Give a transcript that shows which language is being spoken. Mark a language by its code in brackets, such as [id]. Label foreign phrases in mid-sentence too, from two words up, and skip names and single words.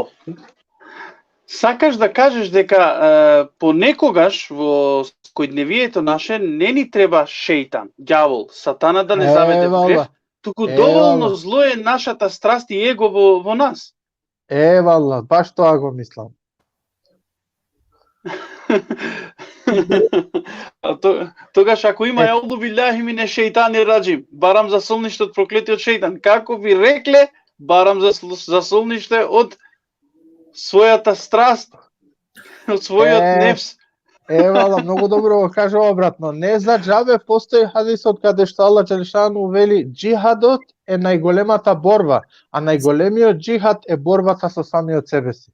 [mk] О, сакаш да кажеш дека понекогаш во секојдневието наше не ни треба шејтан, ѓавол, сатана да не заведе во грев, туку доволно зло е нашата страст и его во нас. Валла, баш тоа го мислам. Тогаш ако има [ar] أعوذ بالله من الشيطان الرجيم, [mk] барам за солниште од проклетиот шејтан, како би рекле, барам за солниште од својата страст, од својот нефс. Вала, многу добро го кажува брат, но не за џабе постои хадисот каде што Аллах Джелешану вели џихадот е најголемата борба, а најголемиот џихад е борбата со самиот себе си.